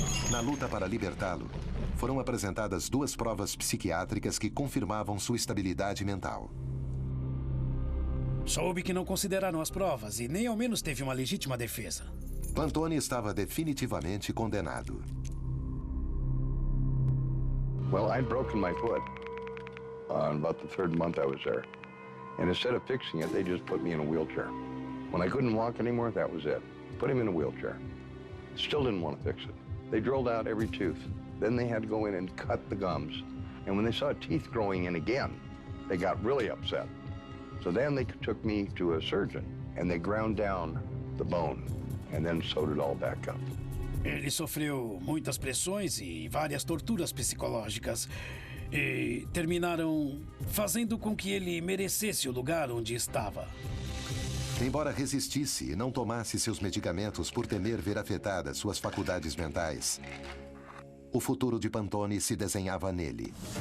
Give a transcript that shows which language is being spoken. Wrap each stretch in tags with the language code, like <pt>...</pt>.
<pt>Na luta para libertá-lo, foram apresentadas 2 provas psiquiátricas que confirmavam sua estabilidade mental. Soube que não consideraram as provas e nem ao menos teve uma legítima defesa. Pantone estava definitivamente condenado.</pt> <en>Well, I'd broken my foot about the 3rd month I was there. And instead of fixing it, they just put me in a wheelchair. When I couldn't walk anymore, that was it. Put him in a wheelchair. Still didn't want to fix it. They drilled out every tooth. Then they had to go in and cut the gums. And when they saw teeth growing in again, they got really upset. So then they took me to a surgeon, and they ground down the bone, and then sewed it all back up.</en> <pt>Ele sofreu muitas pressões e várias torturas psicológicas. E terminaram fazendo com que ele merecesse o lugar onde estava. Embora resistisse e não tomasse seus medicamentos por temer ver afetadas suas faculdades mentais, o futuro de Pantone se desenhava nele.</pt>